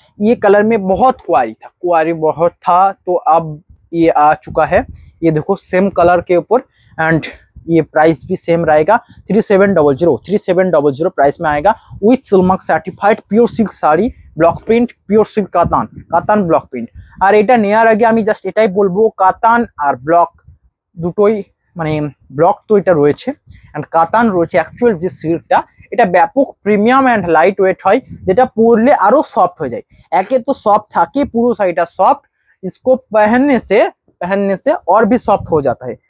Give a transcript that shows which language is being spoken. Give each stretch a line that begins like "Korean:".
Hindi: ये कलर में बहुत कुआरी था, तो अब ये आ चुका है। ये देखो, सेम कलर के ऊपर। एंड ये प्राइस भी सेम रहेगा। 3700 प्राइस में आएगा। With silk certified pure silk sari,
Bangla: block print, pure silk কাতান ব্লক প্রিন্ট। আর এটা নেওয়ার আগে আমি জাস্ট এটাই বলবো, কাতান আর ব্লক দুটোই, মানে ব্লক তো এটা রয়েছে এন্ড কাতান রয়েছে। অ্যাকচুয়াল যে সিল্কটা, এটা ব্যাপক প্রিমিয়াম এন্ড লাইট ওয়েট হয়, যেটা পরলে আরো সফট হয়ে যায়। একে তো সফট থাকে, পুরো শাড়িটা সফট,
Hindi: इसको पहनने से और भी सॉफ्ट हो जाता है।